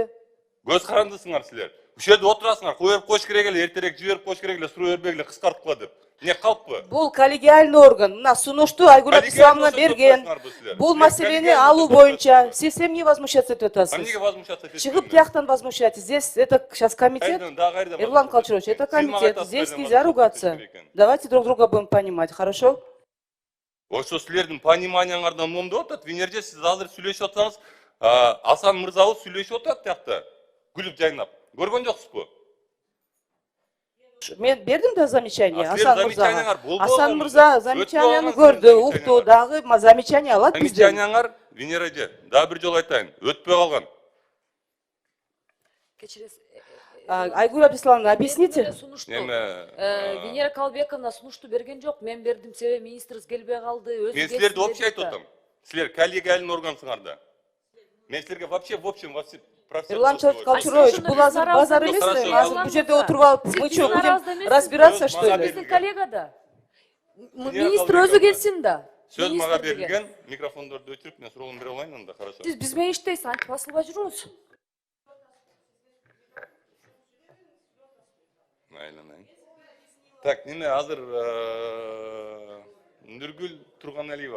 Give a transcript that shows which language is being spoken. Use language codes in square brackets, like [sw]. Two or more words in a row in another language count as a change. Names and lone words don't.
[ky] Көз карандысыңар силер. Ушул жерде отурасыңар, коюп коюш керек эле, эртерээк жиберип коюш керек эле, суроо бербегиле, кыскарткыла деп. Не калппы? Бул [ru] коллегиальный орган. [ky] Мына сунушту Айгүл Исламовна берген. Бул маселени алуу боюнча сиз эмне возмущаться этип атасыз? Эмнеге возмущаться этесиз? Чыгып тияктан возмущаться. [ru] Здесь это сейчас комитет. Эрлан Качурович, это комитет. Здесь нельзя ругаться. Давайте друг друга будем понимать, хорошо? [ky] Ошо силердин пониманияңардан момдоп атат. Венерже сиз азыр сүйлөшүп атсаңыз, Асан мырзабыз сүйлөшүп атат тиякта. Күлүп жайнап. Көргөн жоксузбу? Мен бердим да замечание Асан мырзага. Асан мырза Өтпөй замечанияны алгансыздар, көрдү, укту, дагы замечание алат бизден. Замечанияңар, Венереже, дагы бир жолу айтайын, өтпөй калган. Кечиресиз. [ru] Айгүл Абдисламовна, объясните. [ky] Венера Калбековна сунушту берген жок. Мен бердим, себеби министрибиз келбей калды. Мен силерди вообще айтып атам. Силер [ru] коллегиальный органсыңар [ky] да. Мен силерге [ru] вообще в общем [ky] Эрлан Качурович, бул азыр базар эмеспи? Азыр бул жерде отуруп алып, [ru] мы что, будем разбираться, что ли? [ky] Биздин коллега да. Министр өзү келсин да. Сөз мага берилген, микрофондорду өчүрүп, мен суроолорду бере алайын анда, хорошо. Сиз биз менен иштейсиз, антип басылбай жүрүңүз. Так, неме азыр Нургүл Турганалиева.